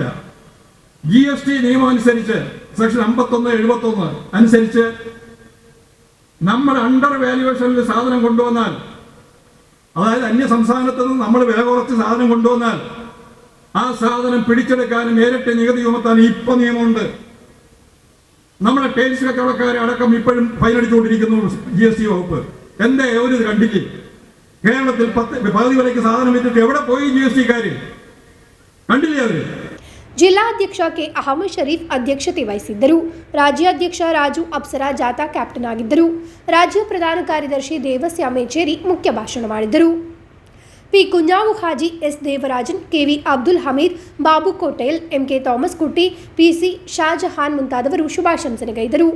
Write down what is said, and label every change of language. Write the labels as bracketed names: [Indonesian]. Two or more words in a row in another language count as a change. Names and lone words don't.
[Malayalam] GST നിയമം അനുസരിച്ച് സെക്ഷൻ 51-71 അനുസരിച്ച് നമ്മൾ [English] under valuation [Malayalam] സാധനം കൊണ്ടുവന്നാൽ, അതായത് അന്യ സംസ്ഥാനത്ത് നിന്ന് നമ്മൾ വില കുറച്ച് സാധനം കൊണ്ടുവന്നാൽ ആ സാധനം പിടിച്ചെടുക്കാനും നേരിട്ട് നികുതി ചുമത്താനും ഇപ്പൊ നിയമമുണ്ട്. നമ്മുടെ ടൈൽസ് കച്ചവടക്കാരെ അടക്കം ഇപ്പോഴും ഫൈനടിച്ചുകൊണ്ടിരിക്കുന്നു GST വകുപ്പ്. എന്തേ ഒരു കണ്ടില്ലേ? കേരളത്തിൽ പകുതി വിലയ്ക്ക് സാധനം വിറ്റിട്ട് എവിടെ പോയി GST-കാര്? കണ്ടില്ലേ അവര്? [Kannada] ಜಿಲ್ಲಾಧ್ಯಕ್ಷ ಕೆ ಅಹಮದ್ ಶರೀಫ್ ಅಧ್ಯಕ್ಷತೆ ವಹಿಸಿದ್ದರು. ರಾಜ್ಯಾಧ್ಯಕ್ಷ ರಾಜು ಅಪ್ಸರಾ ಜಾಥಾ ಕ್ಯಾಪ್ಟನ್ ಆಗಿದ್ದರು. ರಾಜ್ಯ ಪ್ರಧಾನ ಕಾರ್ಯದರ್ಶಿ ದೇವಸ್ಯ ಮೇಚೇರಿ ಮುಖ್ಯ ಭಾಷಣ ಮಾಡಿದರು. ಪಿ ಕುಂಜಾವು ಹಾಜಿ, ಎಸ್ ದೇವರಾಜನ್, ಕೆವಿ ಅಬ್ದುಲ್ ಹಮೀದ್, ಬಾಬು ಕೋಟೇಲ್, ಎಂಕೆ ಥಾಮಸ್ ಕುಟ್ಟಿ, ಪಿಸಿ ಶಾಜಹಾನ್ ಮುಂತಾದವರು ಶುಭಾಶಂಸನೆಗೈದರು.